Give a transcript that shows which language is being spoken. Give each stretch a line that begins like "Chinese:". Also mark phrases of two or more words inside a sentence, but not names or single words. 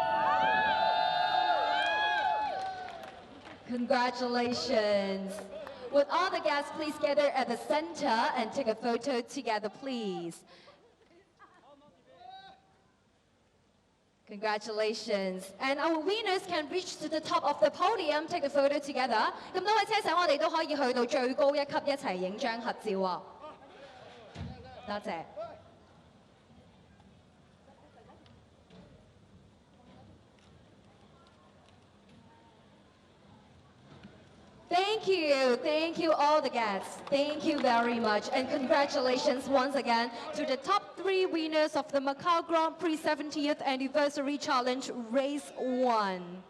English: Congratulations. Would all the guests please gather at the center and take a photo together, please? Congratulations. And our winners can reach to the top of the podium, take a photo together.
Cantonese: 咁多位車手，我哋都可以去到最高一級一齊影張合照喎。
English: 多謝。Thank you all the guests. Thank you very much, and congratulations once again to the top 3 winners of the Macau Grand Prix 70th Anniversary Challenge Race 1.